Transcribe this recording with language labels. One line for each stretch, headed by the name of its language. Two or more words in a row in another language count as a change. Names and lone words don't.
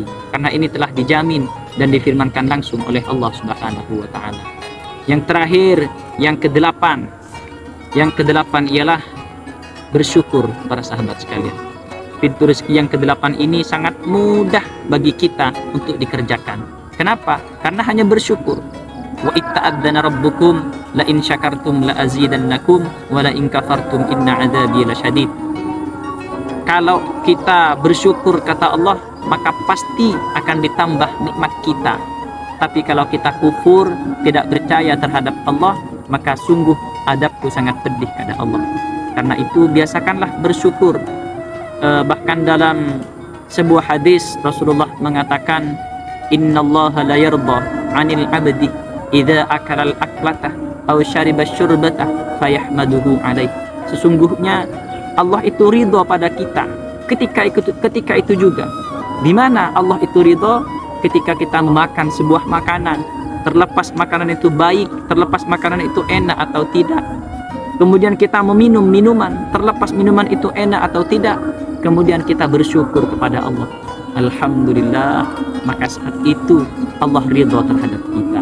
Indonesian: Karena ini telah dijamin dan difirmankan langsung oleh Allah
Arabic: سبحانه وتعالى.
Indonesian: Yang terakhir, yang kedelapan. Yang kedelapan ialah bersyukur para sahabat sekalian. Pintu rezeki yang kedelapan ini sangat mudah bagi kita untuk dikerjakan. Kenapa? Karena hanya bersyukur.
Arabic: وإذ تأذن ربكم لئن شكرتم لأزيدنكم ولئن كفرتم إن عذابي لشديد.
Indonesian: Kalau kita bersyukur kata Allah, maka pasti akan ditambah nikmat kita. Tapi kalau kita kufur, tidak percaya terhadap Allah, maka sungguh adabku sangat pedih kata Allah. Karena itu biasakanlah bersyukur. Bahkan dalam sebuah hadis Rasulullah mengatakan,
Arabic: إن الله ليرضى عن العبد إذا أكل الأكلة أو شرب الشربة فيحمده عليه.
Indonesian: Sesungguhnya Allah itu ridha pada kita ketika itu juga. Di mana Allah itu ridha? Ketika kita memakan sebuah makanan, terlepas makanan itu baik, terlepas makanan itu enak atau tidak. Kemudian kita meminum minuman, terlepas minuman itu enak atau tidak, kemudian kita bersyukur kepada Allah, alhamdulillah, maka saat itu Allah ridha terhadap kita.